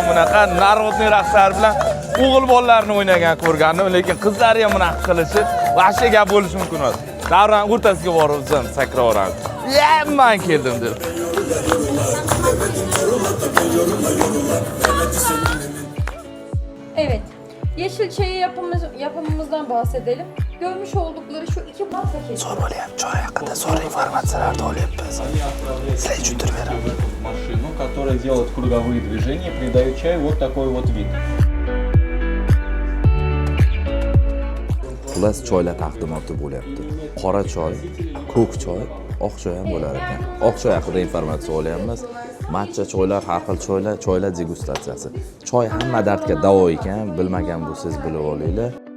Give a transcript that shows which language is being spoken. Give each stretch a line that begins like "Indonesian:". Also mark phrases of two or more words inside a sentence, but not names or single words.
Uzbek: Bunaqa narodniy raqslar bilan o'g'il bolalarni o'ynagan ko'rgandim, lekin qizlari ham bunaqa qilishi vahsha gap bo'lishi mumkin emas. Davron o'rtasiga borib o'zim sakraveramiz. Men keldim deb.
Turkish: Evet. Yeşil çayı yapımımızdan bahsedelim. Görmüş oldukları şu iki paket. Zo'r bo'lyapti, choy haqida zo'r informatsiyalarni olyapmiz. Sizlar tushuntirib beraman.
Russian: Машину, которая делает круговые движения, придает чаю вот такой вот вид.
Uzbek: Xullas choylar taqdimoti bo'lyapti. Qora choy, ko'k choy, oq choy ham bo'lar ekan. Oq choy haqida informatsiya olyapmiz. Matcha choylar, har xil choylar degustatsiyasi. Choy hamma dardga davo ekan, bilmagan bo'lsangiz bilib olinglar.